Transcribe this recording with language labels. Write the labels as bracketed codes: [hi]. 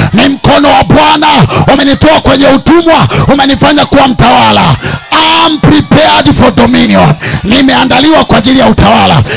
[sw] Ni mkono wa Bwana umenitoa kwenye utumwa, umenifanya kuwa mtawala. [en] I'm prepared for dominion. [sw] Nimeandaliwa kwa ajili ya utawala.